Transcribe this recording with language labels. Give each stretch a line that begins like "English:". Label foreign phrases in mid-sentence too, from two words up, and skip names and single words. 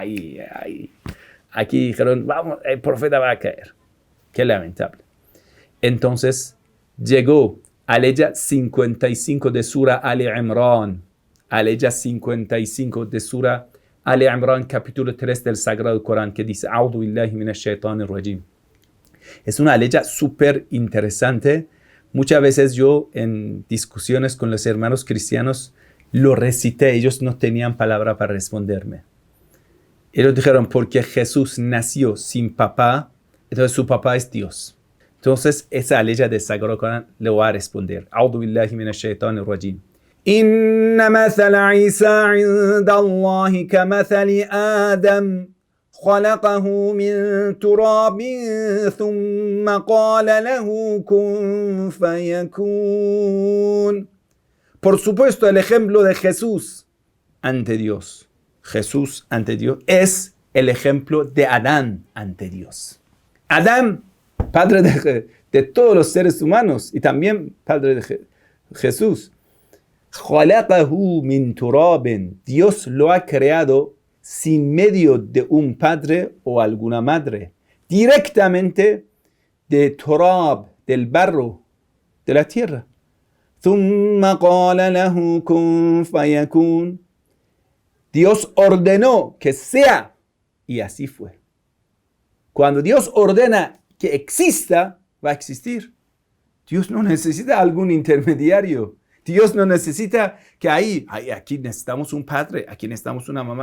Spanish: Aquí dijeron, vamos, el profeta va a caer. Qué lamentable. Entonces llegó Aleya 55 de Sura Ali Imran. Aleya 55 de Sura Ali Imran, capítulo 3 del Sagrado Corán, que dice:
Arabic: أعوذ بالله من الشيطان الرجيم.
Spanish: Es una ley súper interesante. Muchas veces yo en discusiones con los hermanos cristianos lo recité, ellos no tenían palabra para responderme. Ellos dijeron, porque Jesús nació sin papá, entonces su papá es Dios. Entonces esa ley de Sagrado Corán le voy a responder.
Arabic: أعوذ بالله من الشيطان الرجيم. إن مثل عيسى عند الله كمثل آدم. خلقه من تراب ثم قال له كن فيكون.
Spanish: Por supuesto, el ejemplo de Jesús ante Dios. Jesús ante Dios es el ejemplo de Adán ante Dios. Adán, padre de todos los seres humanos y también padre de Jesús.
Arabic: خلقه من تراب.
Spanish: Dios lo ha creado sin medio de un padre o alguna madre, directamente de turab, del barro, de la tierra.
Arabic: ثم قال له كن فيكون.
Spanish: Dios ordenó que sea, y así fue. Cuando Dios ordena que exista, va a existir. Dios no necesita algún intermediario. Dios no necesita que aquí necesitamos un padre, aquí necesitamos una mamá.